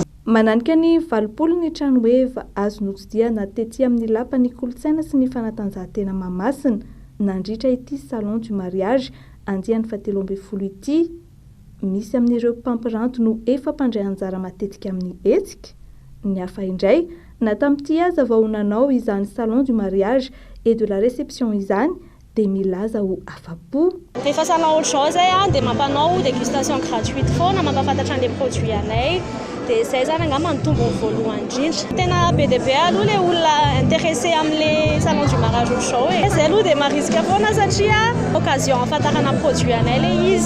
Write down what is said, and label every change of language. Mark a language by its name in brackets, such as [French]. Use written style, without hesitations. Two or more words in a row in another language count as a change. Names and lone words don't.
[Malagasy] Mananika ny valopolo ny trano eva azo notsidiana tety amin'ny lapany kolontsaina sy ny fanatanjahantena Mahamasina nandritra ity [French] salon du mariage [Malagasy] andiany 17 ity. Misy amin'ireo mpampiranty no efa mpandray anjara matetika amin'ny hetsika. Ny hafa indray na tamin'ity aza vao nanao izany [French] salon du mariage et de la réception [Malagasy] izany dia milaza ho afa-po. Rehefa salon ohatr'izao zay dia mampanao [French] dégustation gratuite [Malagasy] foana mampafantatra an'ilay produit anay. Dia izay zany angamba ny tombony voalohany indrindra. Tena be dia be aloha ilay olona intéressé amin'ilay [French] salon du mariage [Malagasy] ohatr'izao e. Izay aloha dia marisika foana satria occasion ahafantarana produit anay ilay izy.